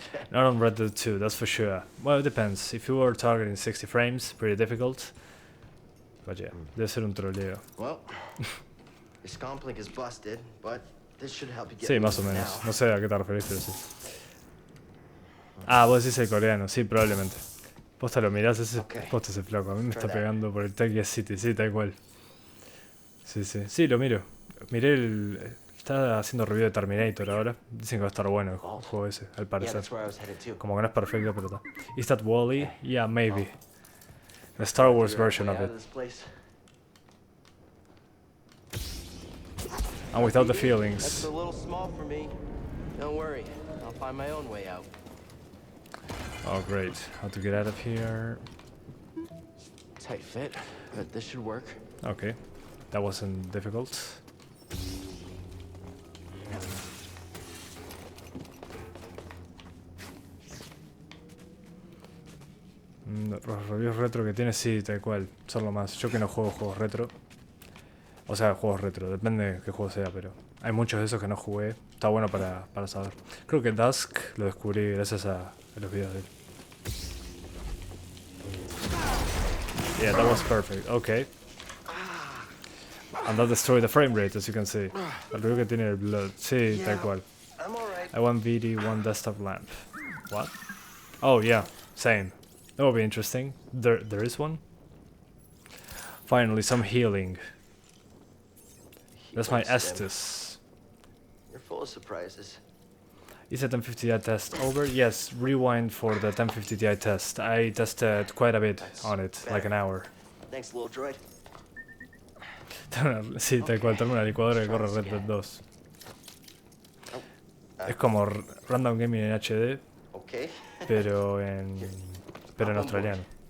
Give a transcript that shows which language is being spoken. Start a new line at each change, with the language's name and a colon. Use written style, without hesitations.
English: Not on Red Dead 2, that's for sure. Well, it depends. If you are targeting 60 frames, pretty difficult. But yeah,
Spanish: debe ser un troleo.
English: Well, this comp link is busted, but this should help you get.
Spanish: Sí, más o menos. No sé a qué te referiste, pero sí. Ah, vos decís el coreano, sí, probablemente. Posta lo mirás, posta ese flaco. A mí me está pegando por el Tokyo City, sí, tal cual. Sí, sí. Sí, lo miro. Miré está haciendo review de Terminator ahora. Dicen que va a estar bueno el juego ese, al parecer. Como que no es perfecto, pero está.
English: Is that Wall-E? Yeah, maybe. The Star Wars version of it. And without the feelings. That's a little small for me. Don't worry, I'll find my own way out. Oh great, how to get out of here? Tight fit, but this should work. Okay, that wasn't difficult.
Spanish: Los reviews retro que tiene, sí, tal cual, son lo más. Yo que no juego juegos retro. O sea, juegos retro, depende de qué juego sea, pero hay muchos de esos que no jugué. Está bueno para saber. Creo que Dusk lo descubrí gracias a los videos de él.
English: Yeah, that was perfect. Okay. And that destroyed the frame rate, as you can see.
Spanish: El review que tiene el blood. Sí, tal cual.
English: I want VD, one desktop lamp. What? Oh yeah, same. That will be interesting. There is one. Finally, some healing. That's my Estus. You're full of surprises. Is the 1050 Ti test over? Yes, rewind for the 1050 Ti test. I tested quite a bit on it, like an hour. Thanks, little droid.
Spanish: Sí, tal cual, tengo una licuadora que corre Red Dead 2. Es como Random Gaming en HD,
English: Okay.
Spanish: pero en australiano.